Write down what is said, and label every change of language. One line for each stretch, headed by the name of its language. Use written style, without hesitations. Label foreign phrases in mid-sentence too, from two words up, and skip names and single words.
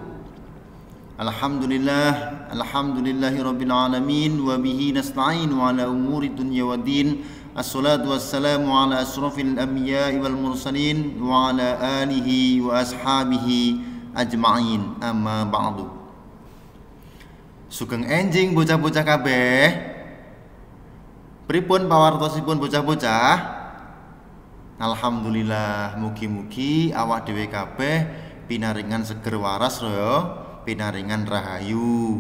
Arabic: الحمد لله رب العالمين وبه نستعين وعلى أمور الدنيا والدين. الصلاة والسلام على أشرف الأنبياء والمرسلين وعلى آله وأصحابه أجمعين. أما بعد.
Javanese: Sugeng enjing bocah-bocah kabeh. Pripun pawartosipun bocah-bocah? Alhamdulillah, mugi-mugi awak dhewe kabeh pinaringan seger waras ya, pinaringan rahayu.